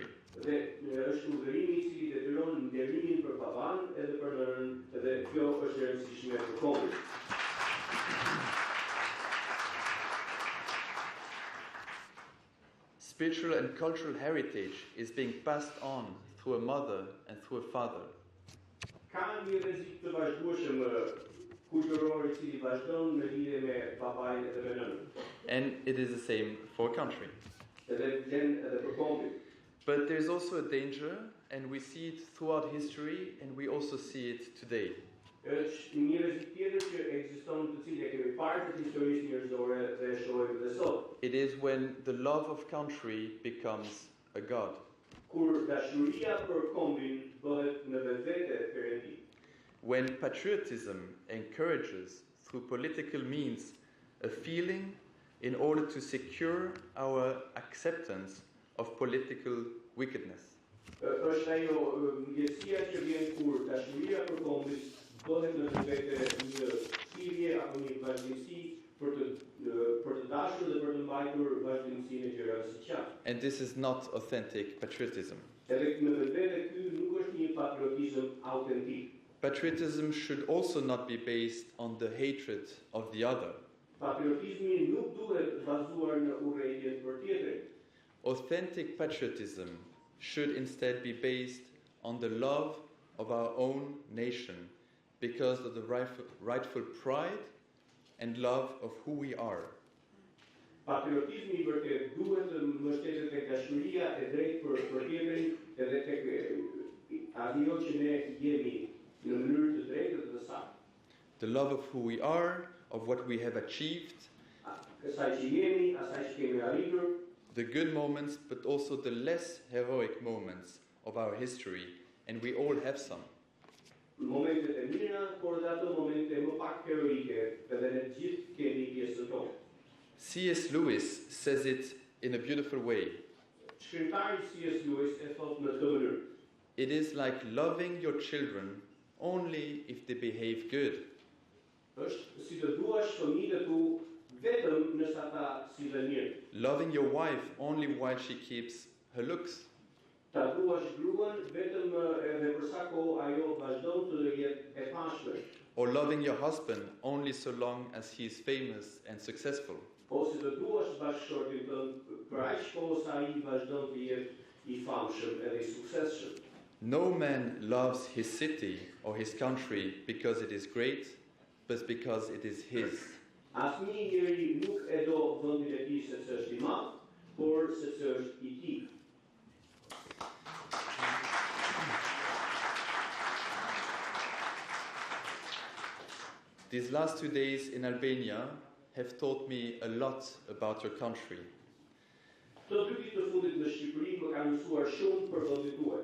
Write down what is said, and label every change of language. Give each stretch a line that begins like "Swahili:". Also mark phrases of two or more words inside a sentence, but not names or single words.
Albanian: Dhe është urdhërimi I cili detyron nderimin për baban edhe për nënën, dhe kjo është e rëndësishme për kombin.
English: Spiritual and cultural heritage is being passed on through a mother and through a father.
Albanian: Ka një rrezik të vazhdueshëm kulturor I cili vazhdon në lidhje me babain edhe me nënën.
English: And it is the same for a country.
Albanian: Edhe vlen edhe për kombin.
English: But there's also a danger, and we see it throughout history, and we also see it today.
Albanian: Është një rrezik tjetër që ekziston të cilin e kemi parë të historisë njerëzore dhe e shohim edhe sot.
English: It is when the love of country becomes a god.
Albanian: Kur dashuria për kombin bëhet në vetvete perëndi.
English: When patriotism encourages, through political means, a feeling in order to secure our acceptance of political wickedness.
Albanian: Është ajo ndjesia që vjen kur dashuria për kombin bëhet në vetvete një thirrje apo një vazhdimsi për të dashur dhe për të mbajtur vazhdimsinë e gjërave së qartë.
English: And this is not authentic patriotism.
Albanian: Edhe në vetvete ky nuk është një patriotizëm autentik.
English: Patriotism should also not be based on the hatred of the other.
Albanian: Patriotizmi nuk duhet bazuar në urrëtitjen për tjetrin.
English: Authentic patriotism should instead be based on the love of our own nation because of the rightful pride and love of who we are.
Albanian: Patriotizmi I vërtet duhet të mbështetet tek dashuria e drejtë për tjetrin edhe tek ajo që ne jemi në mënyrë të drejtë dhe të saktë.
English: The love of who we are, of what we have achieved,
Albanian: Asaj që jemi, asaj që kemi arritur,
English: the good moments, but also the less heroic moments of our history, and we all have some.
Albanian: Momentet e mira, por edhe ato momente më pak heroike, edhe ne gjithë kemi pjesën tonë.
English: C.S. Lewis says it in a beautiful way.
Albanian: Shkrimtari C.S. Lewis e thot në këtë mënyrë.
English: It is like loving your children only if they behave good.
Albanian: Është si të duash fëmijët e tu vetëm nëse ata sillen mirë.
English: Loving your wife only while she keeps her looks.
Albanian: Ta duash gruan vetëm edhe për sa kohë ajo vazhdon të jetë e pashme.
English: Or loving your husband only so long as he is famous and successful.
Albanian: Ose të duash bashkëshortin tënd për aq kohë sa ai vazhdon të jetë I famshëm edhe I suksesshëm.
English: No man loves his city or his country because it is great, but because it is his.
Albanian: Asnjë njeri nuk e do vendin e tij sepse është I madh, por sepse është I tij.
English: These last 2 days in Albania have taught me a lot about your country.
Albanian: Këto 2 ditë të fundit në Shqipëri më kanë mësuar shumë për vendin tuaj.